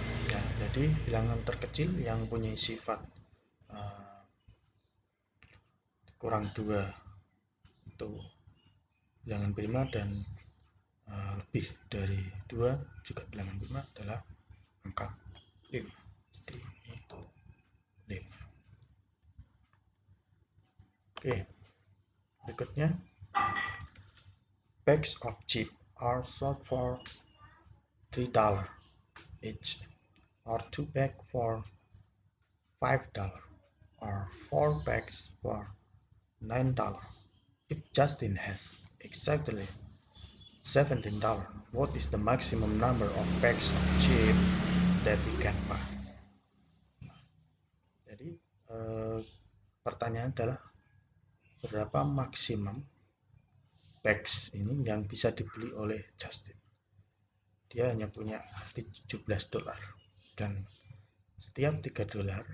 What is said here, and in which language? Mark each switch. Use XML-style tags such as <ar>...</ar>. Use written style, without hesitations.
<id>Nah, jadi bilangan terkecil yang punya sifat kurang 2 itu bilangan prima, dan lebih dari 2 juga bilangan prima adalah angka 5. Jadi ini 5. Oke, berikutnya,</id> <en>bags of chips are sold for $3 each, or 2 bags for $5, or 4 bags for $9. If Justin has exactly $17, what is the maximum number of bags of chips that he can buy?</en> <id>Jadi pertanyaan adalah berapa maksimum bags ini yang bisa dibeli oleh Justin. Dia hanya punya $17 dan setiap $3</id>